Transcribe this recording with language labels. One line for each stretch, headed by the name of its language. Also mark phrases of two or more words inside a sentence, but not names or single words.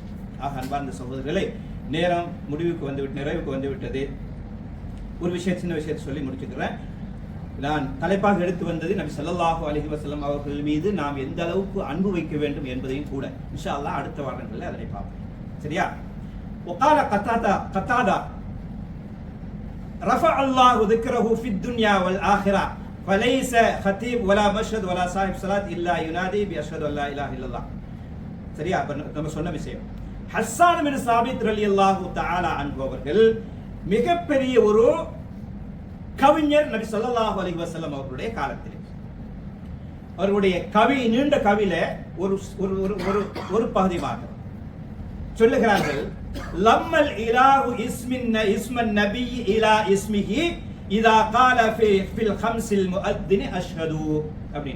Tamil: ஆக அன்பார்ந்த சகோதரர்களே, நேரம் நிறைவுக்கு வந்துவிட்டது. ஒரு சின்ன விஷயத்தை சொல்லி முடிச்சுக்கிறேன். நான் தலைப்பாக எடுத்து வந்தது நபி
Arabic: صلى الله عليه وسلم
Tamil: அவர்கள் மீது நாம் எந்த அளவுக்கு அன்பு வைக்க வேண்டும் என்பதையும் கூட
Arabic: إن شاء الله
Tamil: அடுத்த வாரங்களில் அதனை பார்ப்போம். சரியா?
Arabic: وقال قتادة رفع الله ذكره في الدنيا والآخرة فليس خطيب ولا مشهد ولا صاحب صلاة إلا ينادي بأشهد أن لا إله إلا الله.
Tamil: சரியா? நம்ம சொன்ன விஷயம். ஹஸ்ஸான் பின் சாபித்
Arabic: رضي الله تعالى عنه
Tamil: அவர்கள் மிகப்பெரிய ஒரு கவிஞர் நபி
Arabic: صلى الله عليه وسلم
Tamil: அவர்களுடைய காலத்தில். அவர்களுடைய நீண்ட கவியில ஒரு பகுதியாக சொல்லுகிறார்கள்,
Arabic: ضم الإله اسم النبي إلى اسمه إذ قال في الخمس المؤذن أشهد
Tamil: அப்படின்னு.